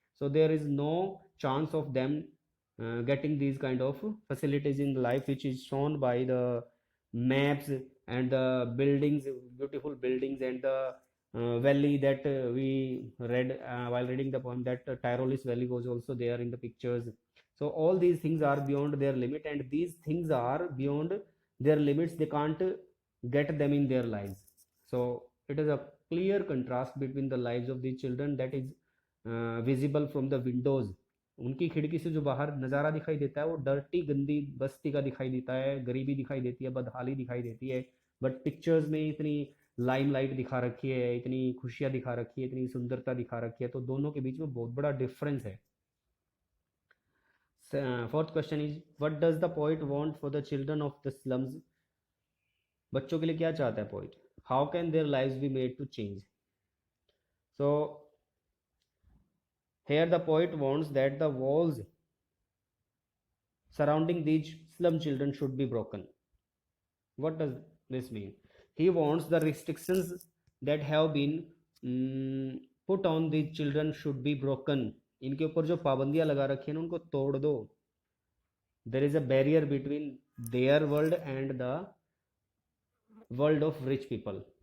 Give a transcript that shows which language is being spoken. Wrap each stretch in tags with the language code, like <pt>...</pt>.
<en>So there is no chance of them getting these kind of facilities in life which is shown by the maps and the buildings, beautiful buildings, and the valley that we read while reading the poem, that Tyrolis valley was also there in the pictures. So all these things are beyond their limit, and these things are beyond their limits, they can't get them in their lives. So it is a clear contrast between the lives of these children that is visible from the windows.</en> <hi>उनकी खिड़की से जो बाहर नज़ारा दिखाई देता है वो डर्टी गंदी बस्ती का दिखाई देता है, गरीबी दिखाई देती है, बदहाली दिखाई देती है. बट पिक्चर्स में इतनी लाइमलाइट दिखा रखी है, इतनी खुशियाँ दिखा रखी है, इतनी सुंदरता दिखा रखी है, तो दोनों के बीच में बहुत बड़ा डिफरेंस है.</hi> <en>Fourth question is, what does the poet want for the children of the slums?</en> <hi>बच्चों के लिए क्या चाहता है poet?</hi> <en>How can their lives be made to change? So here the poet wants that the walls surrounding these slum children should be broken. What does this mean? He wants the restrictions that have been put on these children should be broken.</en> <hi>इनके ऊपर जो पाबंदियां लगा रखी हैं उनको तोड़ दो.</hi> <en>There is a barrier between their world and the world of rich people.</en>